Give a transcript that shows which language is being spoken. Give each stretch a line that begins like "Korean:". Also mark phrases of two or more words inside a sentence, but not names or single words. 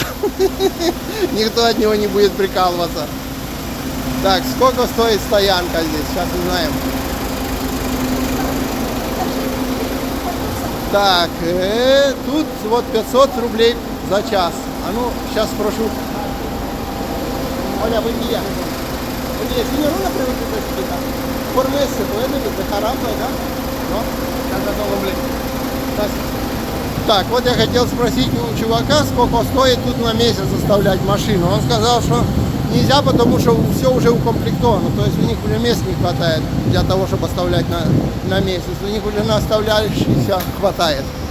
Russian: Никто от него не будет прикалываться. Так, сколько стоит стоянка здесь? Сейчас узнаем. Так, тут вот 500 рублей за час. А ну, сейчас спрошу.
Spanish: Olha, buen día. Oye, señor, una preguntita chiquita. ¿Por mes se puede dejar auto acá? ¿No? Cada todo completo. Gracias.
Russian: Так, вот я хотел спросить у чувака, сколько стоит тут на месяц оставлять машину. Он сказал, что нельзя, потому что все уже укомплектовано. То есть у них уже мест не хватает для того, чтобы оставлять на месяц. У них уже на оставляющихся хватает.